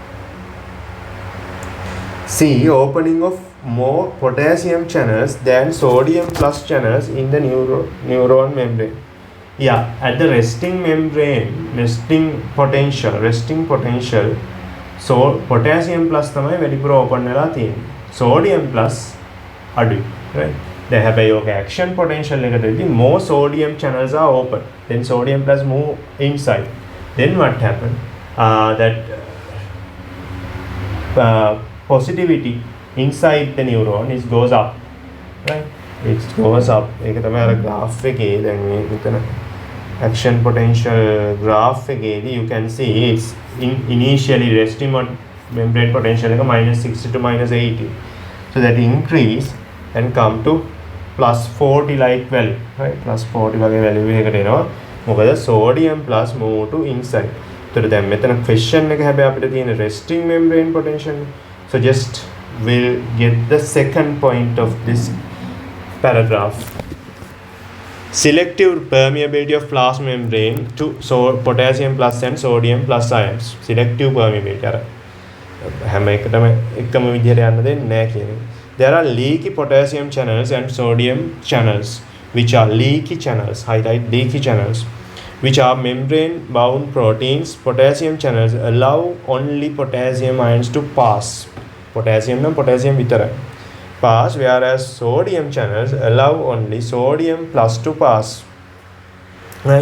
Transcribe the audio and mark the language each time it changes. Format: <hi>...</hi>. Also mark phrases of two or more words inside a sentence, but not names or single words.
<en>See, opening of more potassium channels than sodium plus channels in the neuron membrane. Yeah, at the resting membrane, resting potential, so potassium plus</en> <si>තමයි වැඩිපුර</si> <en>open</en> <si>වෙලා තියෙන්නේ.</si> <en>Sodium plus අඩුයි, right? They have a action potential negatively, more sodium channels are open, then sodium plus move inside. Then what happened? That positivity inside the neuron goes up, right? It goes up.</en> <si>ඒක තමයි අර</si> <en>graph</en> <si>එකේ දැන් මේ මෙතන</si> <en>action potential graph එකේදී you can see it's initially resting membrane potential එක minus 60 to minus 80. So that increase and come to plus 40 like value, right? Plus 40 වගේ value</en> <si>එකකට එනවා. මොකද</si> <en>sodium plus move to inside.</en> <si>So දැන් මෙතන question එක හැබැයි අපිට තියෙන</si> <en>resting membrane potential. So just we'll get the second point of this paragraph. Selective permeability of plasma membrane to potassium plus and sodium plus ions. Selective permeability.</en> <si>හැම එකටම එකම විදිහට යන්න දෙන්නේ නැහැ කියන්නේ.</si> <en>There are leaky potassium channels and sodium channels, which are leaky channels, highlight leaky channels, which are membrane bound proteins. Potassium channels allow only potassium ions to pass. Potassium විතරයි pass, whereas sodium channels allow only sodium plus to pass, right?</en>